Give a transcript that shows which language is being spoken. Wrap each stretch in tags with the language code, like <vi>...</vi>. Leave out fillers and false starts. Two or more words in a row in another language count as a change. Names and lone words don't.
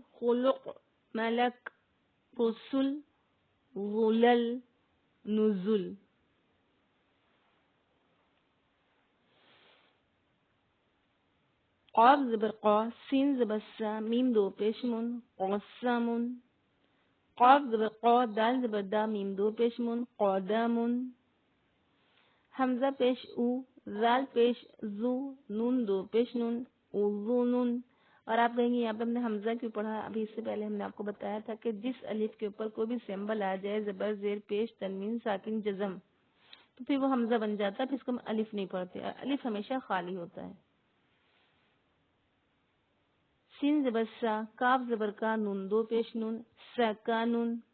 <ar>خلق، ملک، رسل، غلل، نزول.</ar> <ur>قاف زبر قا، سین زبر سا، میم دو پیش من، قسمن. قاف زبر قا، دال زبر دا، میم دو پیش من، قدمن. حمزہ پیش او، زال پیش زو، نون دو پیش نون، اذنن. اور آپ کہیں گے یہاں پہ ہم نے حمزہ کیوں پڑھا؟ ابھی اس سے پہلے ہم نے آپ کو بتایا تھا کہ جس الف کے اوپر کوئی بھی سمبل آ جائے، زبر زیر پیش تنوین ساکن جزم، تو پھر وہ حمزہ بن جاتا ہے، پھر اس کو ہم الف نہیں پڑھتے. الف ہمیشہ خالی ہوتا ہے. سین زبر سا، کاف زبر کا، نون دو پیش نون، سکانون.</ur>